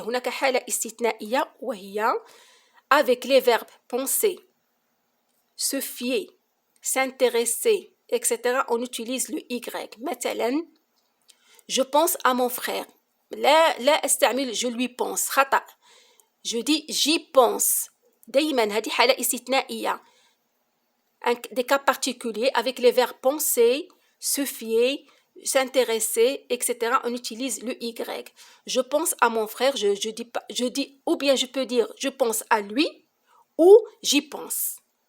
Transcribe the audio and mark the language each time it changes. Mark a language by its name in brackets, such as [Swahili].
[Arabic] هناك حالة استثنائية وهي [French] avec les verbes penser, se fier, s'intéresser, etc. On utilise le Y. [Arabic] مثلا [French] je pense à mon frère. [Arabic] لا استعمل [French] je lui pense. [Arabic] خطأ. [French] Je dis j'y pense. [Arabic] دايما هذه حالة استثنائية. [French] Des cas particuliers avec les verbes penser, se fier, s'intéresser, etc. On utilise le Y. Je pense à mon frère, je dis, ou bien je peux dire je pense à lui ou j'y pense.